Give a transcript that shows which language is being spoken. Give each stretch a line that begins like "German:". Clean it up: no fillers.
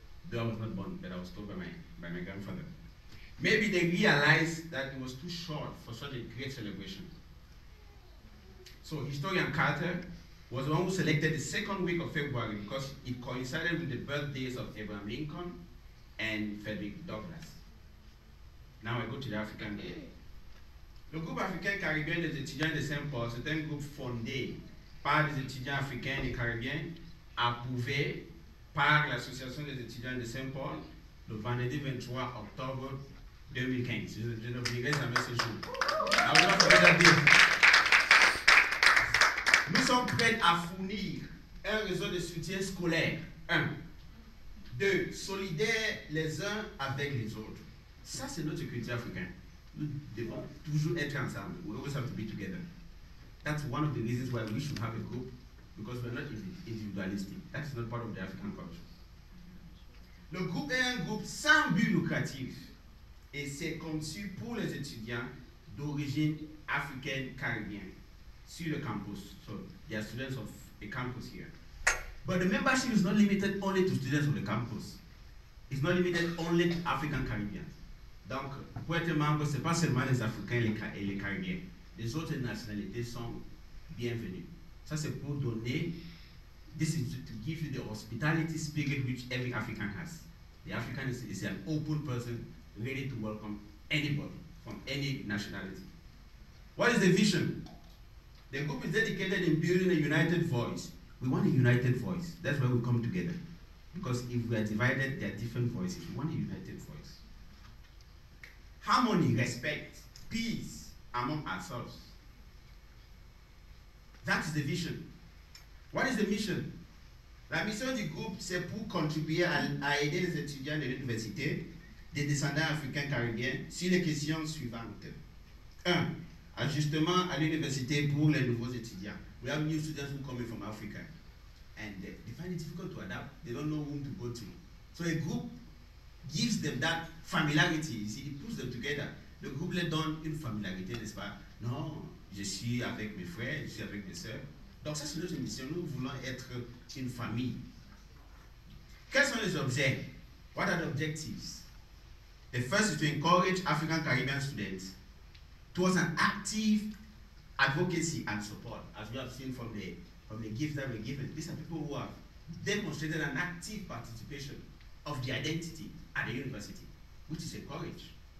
English: Though I was not born, but I was told by my grandfather. Maybe they realized that it was too short for such a great celebration. So historian Carter was the one who selected the 2nd week of February because it coincided with the birthdays of Abraham Lincoln and Frederick Douglass. Now I go to the African Day.
French: Le groupe africain caribéen des étudiants de Saint-Paul, c'est un groupe fondé par des étudiants africains et caribéens, approuvé par l'Association des étudiants de Saint-Paul le vendredi 23 octobre 2015. Je n'oublierai jamais ce jour. Nous sommes prêts à fournir un réseau de soutien scolaire. 1. 2. Solidaires les uns avec les autres. Ça, c'est notre culture africaine. Nous devons toujours être ensemble.
English: We always have to be together. That's one of the reasons why we should have a group, because we're not individualistic. That's not part of the African culture.
French: Le groupe est un groupe sans but lucratif et c'est conçu pour les étudiants d'origine africaine caribéenne sur le campus.
English: So there are students of the campus here. But the membership is not limited only to students of the campus. It's not limited only to African Caribbeans.
French: Donc, pour être membre, ce n'est pas seulement les Africains et les Caribéens. Les autres nationalités sont bienvenues. Ça, c'est pour donner,
English: this is to give you the hospitality spirit which every African has. The African is an open person, ready to welcome anybody from any nationality. What is the vision? The group is dedicated in building a united voice. We want a united voice. That's why we come together. Because if we are divided, there are different voices. We want a united voice. Harmony, respect, peace among ourselves. That's the vision. What is the mission?
French: La mission du groupe, c'est pour contribuer à aider les étudiants de l'université, des descendants africains caribéens, sur les questions suivantes. 1. Ajustement à l'université pour les nouveaux étudiants.
English: We have new students who come in from Africa, and they find it difficult to adapt. They don't know whom to go to. So a group gives them that familiarity. You see, it puts them together.
French: Le groupe leur donne une familiarité, n'est-ce pas? Non, je suis avec mes frères, je suis avec mes sœurs. Donc ça, c'est notre mission. Nous voulons être une famille. Quels sont les objets?
English: What are the objectives? The first is to encourage African Caribbean students towards an active advocacy and support, as we have seen from the gifts that were given. These are people who have demonstrated an active participation of the identity at the university, which is encouraged.